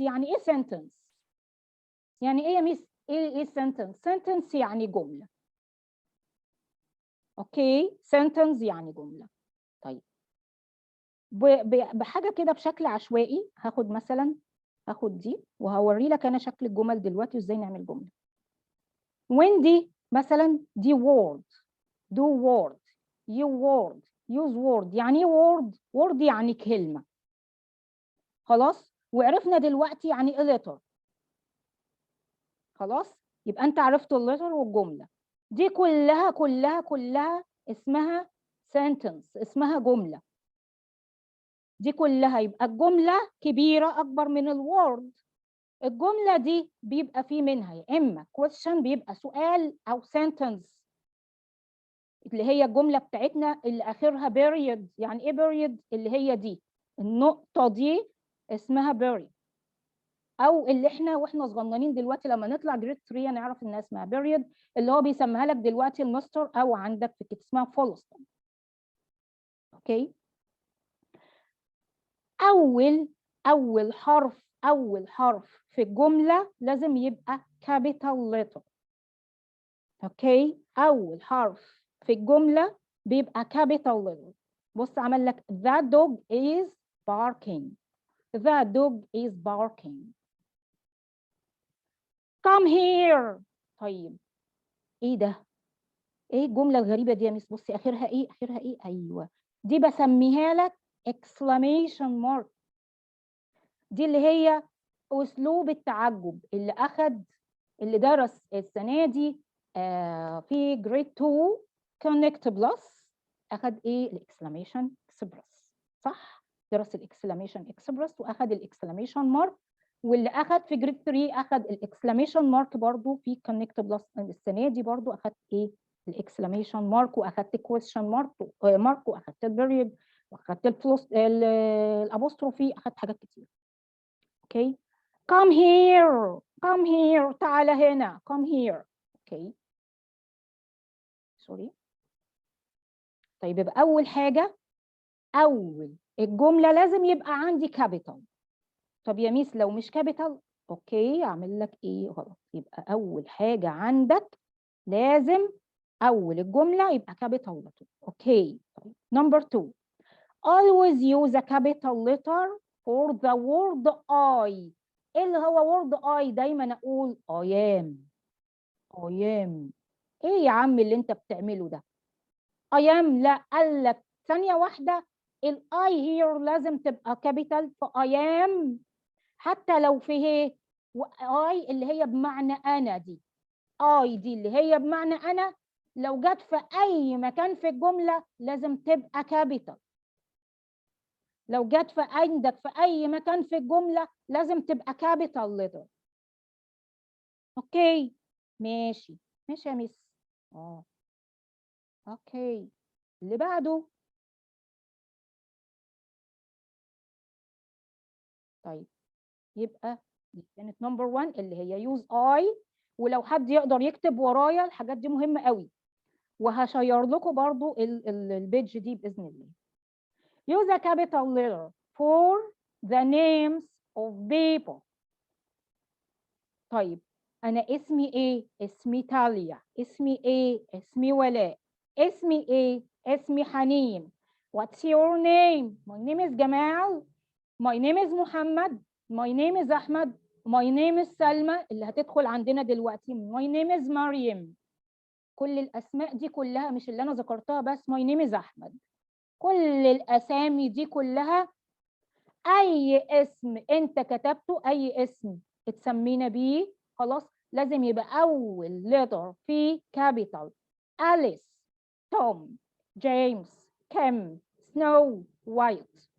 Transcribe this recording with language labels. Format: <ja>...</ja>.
<ar>يعني ايه سنتنس؟ يعني ايه يا ميس؟ ايه سنتنس؟ سنتنس يعني جمله. اوكي، سنتنس يعني جمله. طيب بحاجه كده بشكل عشوائي، هاخد مثلا، هاخد دي وهوري لك انا شكل الجمل دلوقتي وازاي نعمل جمله. وين دي مثلا، دي word، do word، you word، use word. يعني ايه word؟ word يعني كلمه. خلاص، وعرفنا دلوقتي يعني ايه letter. خلاص، يبقى انت عرفت اللتر والجمله دي كلها كلها كلها اسمها sentence، اسمها جمله. دي كلها يبقى الجمله كبيره اكبر من الوورد. الجمله دي بيبقى في منها يا اما question، بيبقى سؤال، او sentence اللي هي الجمله بتاعتنا اللي اخرها period. يعني ايه period؟ اللي هي دي النقطه دي اسمها period. او اللي احنا واحنا صغننين دلوقتي لما نطلع جريد 3 نعرف انها اسمها بيريد، اللي هو بيسميها لك دلوقتي الماستر، او عندك في كتاب اسمها فول ستوب. اوكي، اول حرف في الجمله لازم يبقى كابيتال لتر. اوكي، اول حرف في الجمله بيبقى كابيتال لتر. بص عمل لك</ar> <en>the dog is barking، the dog is barking. come here.</en> <ar>طيب ايه ده؟ ايه الجمله الغريبه دي يا مس؟ بصي اخرها ايه، اخرها ايه؟ ايوه، دي بسميها لك exclamation mark. دي اللي هي اسلوب التعجب اللي اخد، اللي درس السنه دي في جريد 2 كونكت بلس، اخد ايه؟ الاكسلاميشن اكسبرس. صح، درس الاكسلاميشن اكسبرس واخد الاكسلاميشن مارك. واللي اخد في جريد 3 اخد الاكسلاميشن مارك برضو في كونكت بلس السنه دي، برضو اخد ايه؟ الاكسلاميشن مارك، واخدت كويستشن مارك، واخدت البريد، واخدت الفلوس الابوستروفي، اخدت حاجات كتير. اوكي،</ar> <en>come here، come here،</en> <ar>تعالى هنا،</ar> <en>come here.</en> <ar>اوكي، سوري. طيب يبقى اول حاجه، اول الجمله لازم يبقى عندي كابيتال. طب يا ميس لو مش كابيتال، اوكي اعمل لك ايه غلط؟ يبقى اول حاجه عندك لازم اول الجمله يبقى كابيتال لتر. اوكي، طيب نمبر 2،</ar> <en>always use a capital letter for the word I.</en> <ar>ايه اللي هو word I؟ دايما اقول</ar> <en>I am، I am.</en> <ar>ايه يا عم اللي انت بتعمله ده؟</ar> <en>I am،</en> <ar>لا قال لك ثانيه واحده، الاي هير لازم تبقى كابيتال في I am، حتى لو في هي اي اللي هي بمعنى انا دي، اي دي اللي هي بمعنى انا، لو جت في اي مكان في الجمله لازم تبقى كابيتال. لو جت في عندك في اي مكان في الجمله لازم تبقى كابيتال لتر. اوكي، ماشي ماشي يا ميس. اوكي، اللي بعده. طيب يبقى دي كانت نمبر 1 اللي هي يوز اي ولو حد يقدر يكتب ورايا الحاجات دي مهمة قوي، وهشير لكم برضو البيج دي بإذن الله.</ar> <en>Use a capital letter for the names of people.</en> <ar>طيب أنا اسمي إيه؟ اسمي تاليا. اسمي إيه؟ اسمي ولاء. اسمي إيه؟ اسمي حنين.</ar> <en>What's your name? My name is جمال. My name is محمد. My name is أحمد. My name is</en> <ar>سلمى اللي هتدخل عندنا دلوقتي.</ar> <en>My name is مريم.</en> <ar>كل الأسماء دي كلها مش اللي أنا ذكرتها بس.</ar> <en>My name is أحمد.</en> <ar>كل الأسامي دي كلها أي اسم أنت كتبته، أي اسم اتسمينا بيه خلاص لازم يبقى أول لتر فيه كابيتال. أليس، توم، جيمس، كيم، سنو وايت.</ar>